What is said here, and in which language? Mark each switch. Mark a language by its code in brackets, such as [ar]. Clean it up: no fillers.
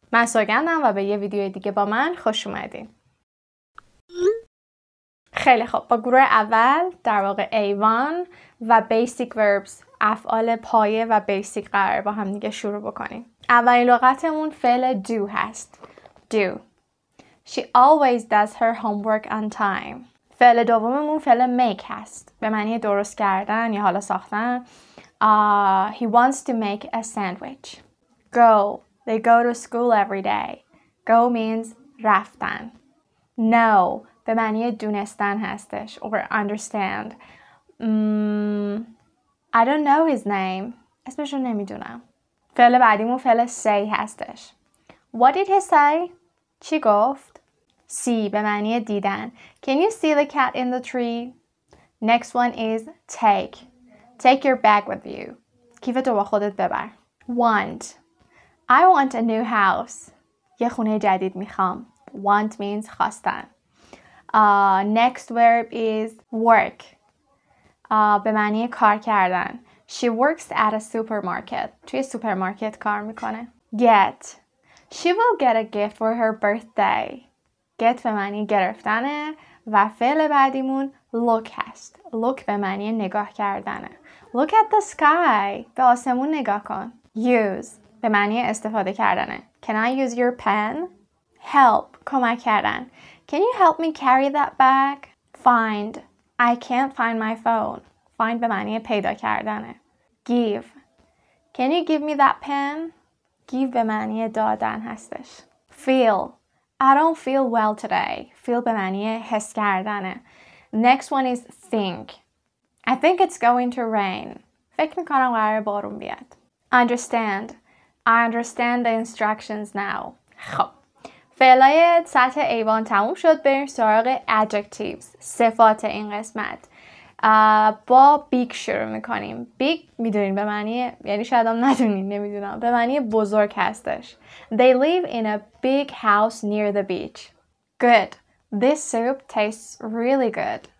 [fa] من سوگندم و به یه ویدیو دیگه با من خوش اومدین. خیلی خوب، با گروه اول در واقع A1 و Basic Verbs افعال پایه و بیسیک قرار با هم دیگه شروع بکنیم. اولین لغتمون فعل do هست. [en] Do. She always does her homework on time. [fa] فعل دوممون فعل make هست. به معنی درست کردن یا حالا ساختن. [en] He wants to make a sandwich. Go. They go to school every day. Go means [fa] رفتن. Know. به معنی دونستن هستش. [en] Or understand. I don't know his name. [fa] اسمشو نمیدونم. فعل بعدیمون فعل say هستش. [en] What did he say? [fa] چی گفت؟ See به معنی دیدن. [en] Can you see the cat in the tree? Next one is take. Take your bag with you. [fa] کیفتو با خودت ببر. [en] Want. I want a new house. [fa] یه خونه جدید میخوام. [en] Want means خواستن. Next verb is work. [fa] به معنی کار کردن. [en] She works at a supermarket. [fa] توی سوپرمارکت کار میکنه. [en] Get. She will get a gift for her birthday. [fa] Get به معنی گرفتنه و فعل بعدیمون look هست. Look به معنی نگاه کردنه. [en] Look at the sky. [fa] به آسمون نگاه کن. Use به معنی استفاده کردنه. [en] Can I use your pen? [fa] Help کمک کردن. [en] Can you help me carry that bag? Find. I can't find my phone. [fa] Find به معنی پیدا کردنه. [en] Give. Can you give me that pen? [fa] Give به معنی دادن هستش. [en] Feel. I don't feel well today. [fa] Feel به معنی حس کردنه. [en] Next one is think. I think it's going to rain. [fa] فکر میکنم قراره بارون بیاد. [en] Understand. I understand the instructions now. [fa] خب. فعلای سطح A1 تموم شد. بریم سراغ adjectives. صفات این قسمت. با big شروع میکنیم. big میدونین به معنی یعنی شاید هم ندونین نمیدونم به معنی بزرگ هستش. [en] They live in a big house near the beach. Good. This soup tastes really good.